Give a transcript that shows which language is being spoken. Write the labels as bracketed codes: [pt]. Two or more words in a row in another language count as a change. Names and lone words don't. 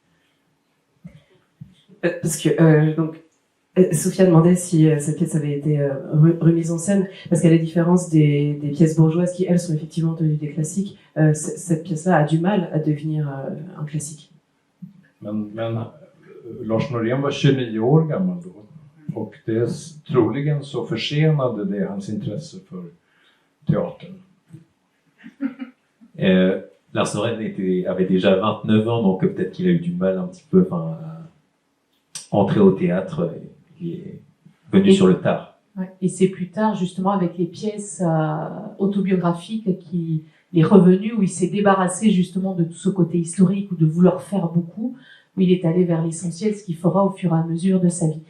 [fr] Parce que donc Sophia demandait si cette pièce avait été remise en scène, parce qu'à la différence des pièces bourgeoises qui elles sont effectivement devenues des classiques, cette pièce-là a du mal à devenir un classique. [sv] Men Lars Norén var 29 år gammal då, och troligen så försenade det hans intresse för teatern. [fr] Lars Norén avait déjà 29 ans, donc peut-être qu'il a eu du mal un petit peu à entrer au théâtre. Il est venu sur le tard. Ouais. Et c'est plus tard, justement, avec les pièces autobiographiques, qu'il est revenu, où il s'est débarrassé justement de tout ce côté historique ou de vouloir faire beaucoup, où il est allé vers l'essentiel, ce qu'il fera au fur et à mesure de sa vie.